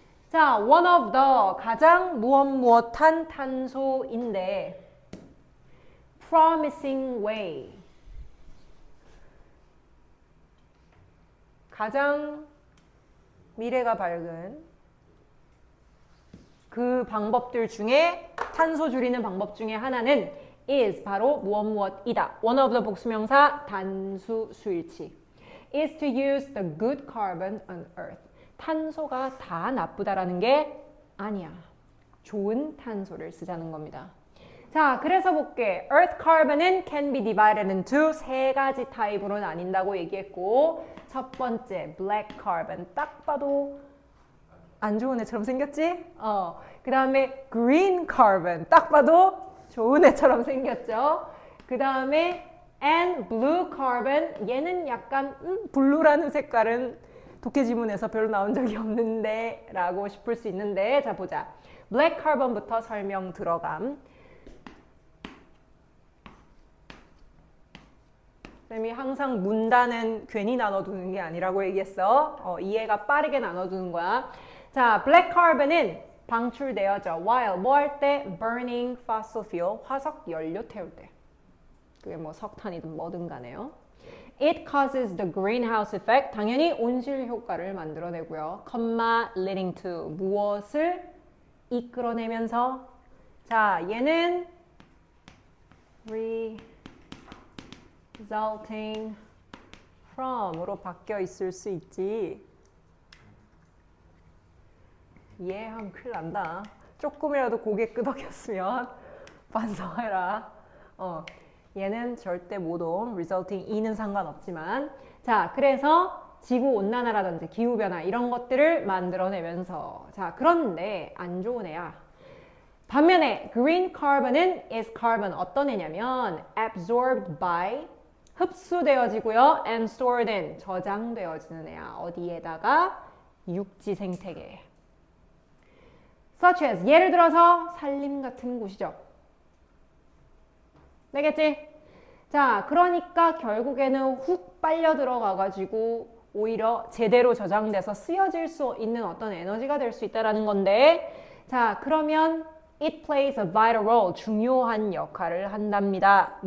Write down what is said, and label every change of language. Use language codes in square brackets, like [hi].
[ko] 자, one of the, 가장 무엇무엇한 탄소인데 [en] promising way, [ko] 가장 미래가 밝은 그 방법들 중에, 탄소 줄이는 방법 중에 하나는 is, 바로 무엇무엇이다. one of the 복수명사 단수 수일치. [en] is to use the good carbon on earth. [ko] 탄소가 다 나쁘다라는 게 아니야. 좋은 탄소를 쓰자는 겁니다. 자, 그래서 볼게. earth carbon은 [en] can be divided into [ko] 3가지 타입으로 나뉜다고 얘기했고, 첫 번째 black carbon, 딱 봐도 안 좋은 애처럼 생겼지? 그 다음에 green carbon, 딱 봐도 좋은 애처럼 생겼죠? 그 다음에 and blue carbon, 얘는 약간 블루라는 색깔은 독해 지문에서 별로 나온 적이 없는데 라고 싶을 수 있는데, 자 보자. black carbon부터 설명 들어감. 쌤이 항상 문단은 괜히 나눠두는 게 아니라고 얘기했어. 이해가 빠르게 나눠두는 거야. 자, black carbon은 방출되어져. while 뭐 할 때? [en] burning fossil fuel, [ko] 화석 연료 태울 때. 그게 뭐 석탄이든 뭐든 간에요. [en] It causes the greenhouse effect, [ko] 당연히 온실 효과를 만들어내고요. leading to, 무엇을 이끌어내면서, 자, 얘는 resulting from으로 바뀌어 있을 수 있지. 하면 큰일 난다. 조금이라도 고개 끄덕였으면 반성해라. 얘는 절대 못 옴. resulting e는 상관없지만. 자, 그래서 지구온난화라든지 기후변화 이런 것들을 만들어내면서 자 그런데 안 좋은 애야. [en] 반면에 green carbon은 is carbon [ko] 어떤 애냐면 [en] absorbed by [ko] 흡수되어지고요 [en] and stored in [ko] 저장되어지는 애야. 어디에다가? 육지 생태계에. such as 예를 들어서 산림 같은 곳이죠. 되겠지? 자 그러니까 결국에는 훅 빨려 들어가가지고 오히려 제대로 저장돼서 쓰여질 수 있는 어떤 에너지가 될 수 있다는 건데 자 그러면 [en] it plays a vital role [ko] 중요한 역할을 한답니다.